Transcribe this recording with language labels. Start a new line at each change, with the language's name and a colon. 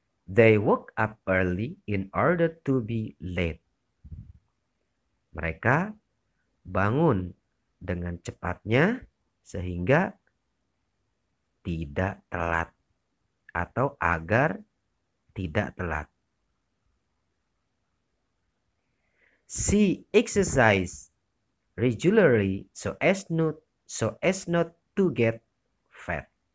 English: They woke up early in order to be late.
Indonesian: Mereka bangun dengan cepatnya sehingga tidak telat atau agar tidak telat.
English: She exercise regularly so as not to get fat.